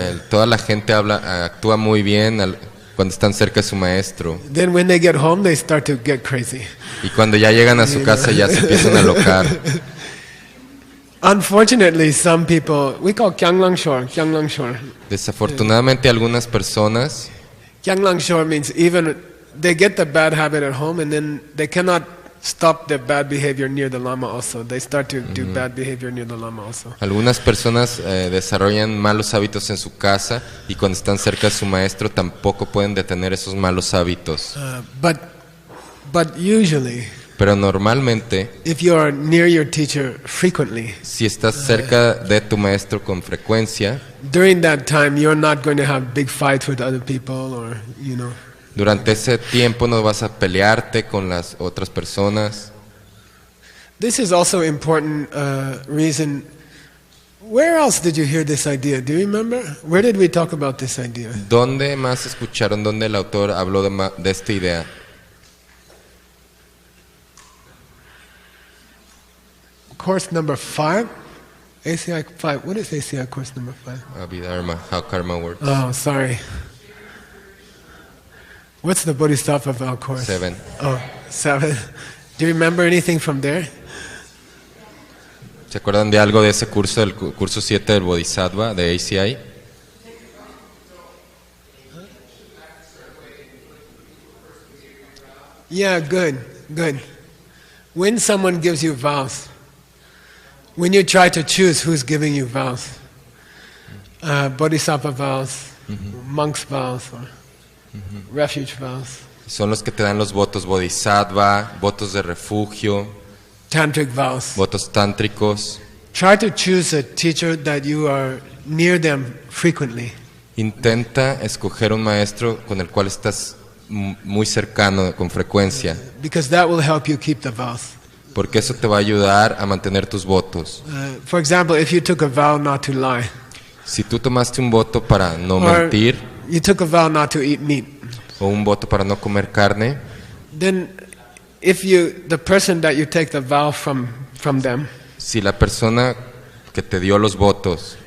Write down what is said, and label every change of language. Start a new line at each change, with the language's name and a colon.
Spanish: Toda la gente actúa muy bien cuando están cerca de su maestro.
English: Then when they get home they start to get crazy.
Spanish: Y cuando ya llegan a su casa ya se empiezan a alocar.
English: Unfortunately, some people, we call Kyanglang Shor.
Spanish: Desafortunadamente algunas personas,
English: Kyanglang Shor means even they get the bad habit at home and then they cannot stop their bad behavior near the Lama also. They start to do bad behavior near the Lama also.
Spanish: algunas personas desarrollan malos hábitos en su casa y cuando están cerca de su maestro tampoco pueden detener esos malos hábitos.
English: But usually,
Spanish: Pero normalmente,
English: if you are near your teacher frequently,
Spanish: si estás cerca de tu maestro con frecuencia,
English: during that time you're not going to have big fights with other people or, you know.
Spanish: durante ese tiempo no vas a pelearte con las otras personas.
English: This is also important reason. Where else did you hear this idea? Do you remember? Where did we talk about this idea?
Spanish: ¿Dónde más escucharon dónde el autor habló de esta idea?
English: Course number 5? ACI 5. What is ACI course number 5? Abhidharma, how karma works. Oh, sorry. What's the Bodhisattva vow course? 7. Oh, 7. Do you remember anything from there?
Spanish: ¿Se acuerdan de algo de ese curso, del curso 7 del Bodhisattva de ACI?
English: Yeah, good. When someone gives you vows, when you try to choose who's giving you vows, Bodhisattva vows, monks vows, or refuge vows,
Spanish: Son los que te dan los votos Bodhisattva, votos de refugio,
English: tantric vows.
Spanish: votos tántricos.
English: Try to choose a teacher that you are near them frequently.
Spanish: Intenta escoger un maestro con el cual estás muy cercano con frecuencia,
English: Because that will help you keep the vows.
Spanish: porque eso te va a ayudar a mantener tus votos.
English: For example, if you took a vow not to lie,
Spanish: Si tú tomaste un voto para no
English: or
Spanish: mentir
English: you took a vow not to eat meat,
Spanish: o un voto para no comer carne,
English: then if the person that you take the vow from them,
Spanish: si la persona que te dio los votos,